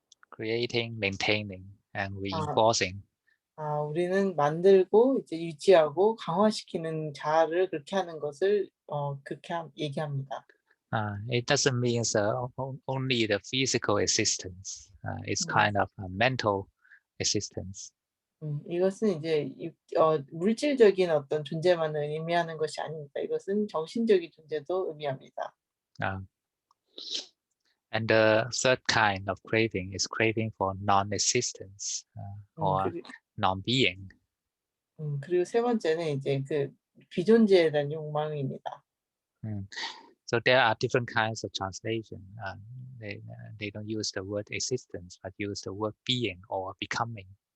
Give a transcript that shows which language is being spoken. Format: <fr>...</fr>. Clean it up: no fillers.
<en>creating, maintaining, and reinforcing.</en> <ko>우리는 만들고 이제 유지하고 강화시키는 자아를 그렇게 하는 것을 그렇게 얘기합니다.</ko> <en>It doesn't mean only the physical existence. It's kind of a mental existence.</en> <ko>이것은 이제 물질적인 어떤 존재만을 의미하는 것이 아닙니다. 이것은 정신적인 존재도 의미합니다.</ko> <en>And the third kind of craving is craving for non-existence or non-being.</en> <ko>그리고 세 번째는 이제 그 비존재에 대한 욕망입니다.</ko> <en>So there are different kinds of translation. They don't use the word existence, but use the word being or becoming.</en>